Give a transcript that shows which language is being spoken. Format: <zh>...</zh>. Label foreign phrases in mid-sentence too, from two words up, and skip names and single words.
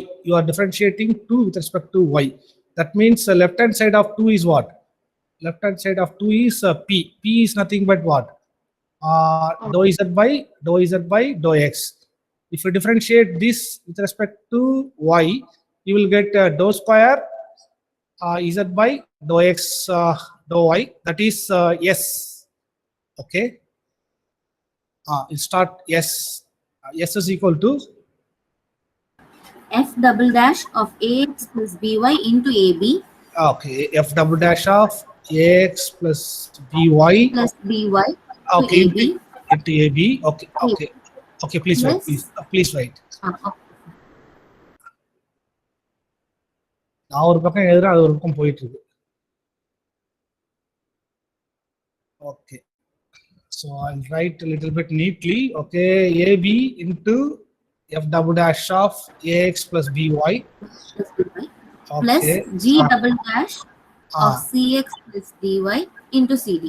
<en>You are differentiating 2 with respect to y. That means the left hand side of 2 is what? Left hand side of 2 is p. P is nothing but what? Dou z by dou x. If you differentiate this with respect to y, you will get dou square z by dou x dou y. That is s. Okay. You start s. S is equal to f double dash of ax plus by into ab okay, f double dash of ax plus by plus by to okay ab into ab. Okay, please write, please write.</en> <ta>நான் ஒரு பக்கம் எழுதுறேன், அது ஒரு பக்கம் போயிட்டு இருக்கு.</ta> <en>Okay, so I'll write a little bit neatly. Okay, ab into f double dash of ax plus by plus okay g double dash of cx plus dy into cd.</en>